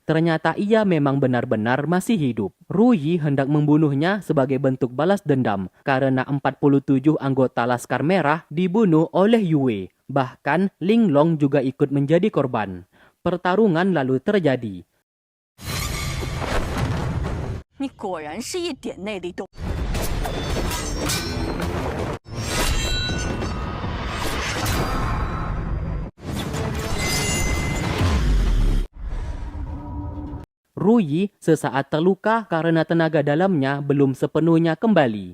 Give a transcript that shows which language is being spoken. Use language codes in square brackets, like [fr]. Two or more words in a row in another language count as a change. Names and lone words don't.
[id] Ternyata ia memang benar-benar masih hidup. Ruyi hendak membunuhnya sebagai bentuk balas dendam karena 47 anggota Laskar Merah dibunuh oleh Yue. Bahkan Linglong juga ikut menjadi korban. Pertarungan lalu terjadi. [zh] 你果然是一点内力都。 [id] Ruyi sesaat terluka karena tenaga dalamnya belum sepenuhnya kembali.